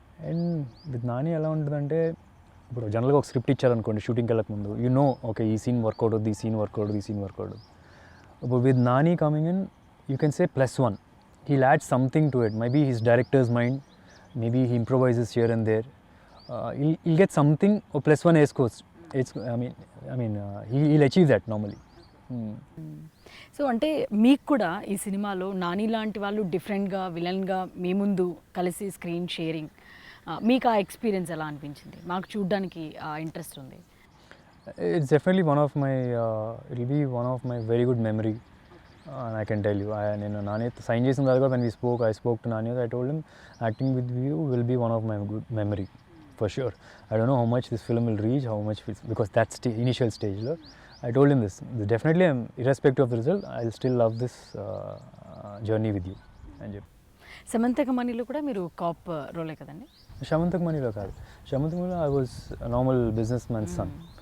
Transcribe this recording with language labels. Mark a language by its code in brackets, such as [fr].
[te] And with Nani ఎలా ఉంటుందంటే ఇప్పుడు జనరల్గా ఒక స్క్రిప్ట్ ఇచ్చారనుకోండి షూటింగ్కి వెళ్ళకముందు, [en] you know okay [te] ఈ సీన్ వర్కౌట్ అవుతుంది, ఈ సీన్ వర్కౌట్ అవుతుంది, ఈ సీన్ వర్కౌట్ అవుతుంది. [en] ఇప్పుడు with Nani coming in you can say +1, he'll add something to it. Maybe his director's mind, maybe he improvises here and there, he'll get something or +1 [te] వేసుకోవచ్చు. [en] I mean he'll achieve that normally. [te] So అంటే మీకు కూడా ఈ సినిమాలో నాని లాంటి వాళ్ళు డిఫరెంట్గా విలన్గా మీ ముందు కలిసి స్క్రీన్ షేరింగ్, మీకు ఆ ఎక్స్పీరియన్స్ ఎలా అనిపించింది? మాకు చూడడానికి ఇంట్రెస్ట్ ఉంది. [en] It's definitely it'll be one of my very good memory, and I can tell you, [te] నేను నాని సైన్ చేసిన తర్వాత [en] when I spoke to Nani, I told him acting with you will be one of my good memory for sure. I don't know how much this film will reach, how much because that's the initial stage. I told him this definitely, irrespective of the result, I'll still love this journey with you. [te] సమంతక మనీలో కూడా మీరు cap రోలే కదండి? శమంతక మనీలో కాదు, [en] శమంతక మనీలో I was normal businessman son.